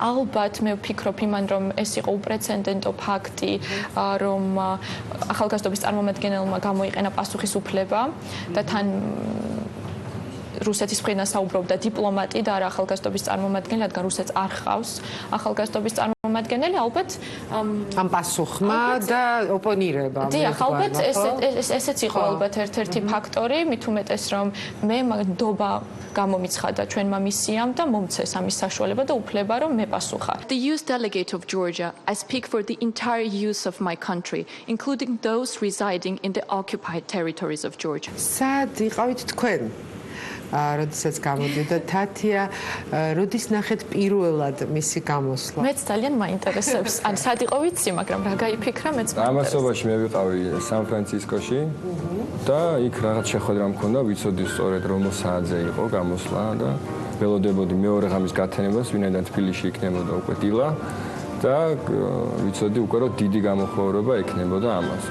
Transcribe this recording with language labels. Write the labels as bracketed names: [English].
[Georgian] ალბათ მე ვფიქრობ იმან, რომ ეს იყო უპრეცედენტო ფაქტი, რომ ახალგაზრდობის წარმომადგენელმა გამოიყენა პასუხისუფლება და თან რუსეთის მხრიდან საუბრობდა დიპლომატი და არა ახალგაზრდობის წარმომადგენელი, რადგან რუსეთს არ ჰყავს ახალგაზრდობის წარმომადგენელი, ალბათ ამ პასუხმა და ოპონირებამ. დიახ, ალბათ ესეც იყო ალბათ ერთ-ერთი ფაქტორი, მით უმეტეს რომ მე ნდობა გამომიცხადა ჩვენმა მისიამ და მომცეს ამის საშუალება და უფლება რომ მე პასუხა. [English] The youth delegate of Georgia, I speak for the entire youth of my country, including those residing in the occupied territories of Georgia. [Georgian] სად იყავით თქვენ? როდესაც გამოდიოდა თათია, როდის ნახეთ პირველად მისი გამოსვლა? მეც ძალიან მაინტერესებს. ან სად იყო ვიცი, მაგრამ რა გაიფიქრა მეც მაინტერესებს. ამასობაში მე ვიყავი სან-ფრანცისკოში და იქ რაღაც შეხვედრა მქონდა, ვიცოდი სწორედ რომელ საათზე იყო გამოსვლა და ველოდებოდი მეორე ღამის გათენებას, ვინაიდან თბილისში იქნებოდა უკვე დილა და ვიცოდი უკვე რომ დიდი გამოხმაურება ექნებოდა ამას.